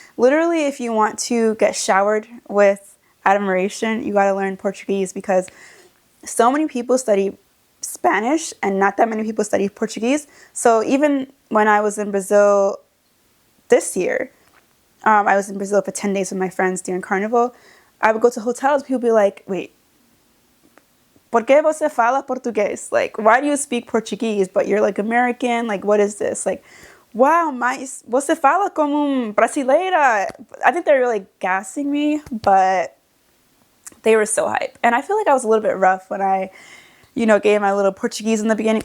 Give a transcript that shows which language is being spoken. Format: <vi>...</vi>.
<en>Literally, if you want to get showered with admiration, you got to learn Portuguese because so many people study Spanish and not that many people study Portuguese. So even when I was in Brazil this year, I was in Brazil for 10 days with my friends during Carnival. I would go to hotels. People would be like, "Wait,</en> <pt>por que você fala português?</pt> <en>Like, why do you speak Portuguese, but you're like American? Like, what is this? Like, wow,</en> <pt>mas você fala como brasileira."</pt> <en>I think they're really gassing me, but They were so hype. And I feel like I was a little bit rough when I, gave my little Portuguese in the beginning.</en>